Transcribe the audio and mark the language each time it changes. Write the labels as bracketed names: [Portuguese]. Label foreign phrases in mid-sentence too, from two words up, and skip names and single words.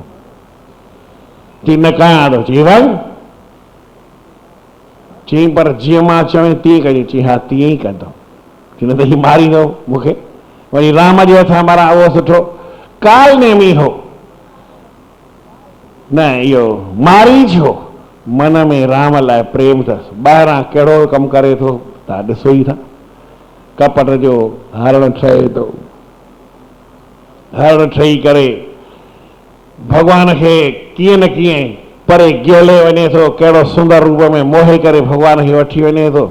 [Sindhi] चई न कयां थो। चई वञ। चई पर जीअं मां चवां तीअं कजे। चई हा तीअं ई कंदुमि। चई न त हीअ मारींदो मूंखे। वरी राम जे हथां मारां उहो सुठो। काल नेमी हो न, इहो मारीच हो। मन में राम लाइ प्रेम अथसि। ॿाहिरां कहिड़ो कमु करे थो तव्हां ॾिसो ई था। कपट जो हरण ठहे थो, हरण ठही करे भगवान के कीअं न कीअं परे गिहले वञे थो, कहिड़ो सुंदर रूप में मोहे करे भगवान खे वठी वञे थो।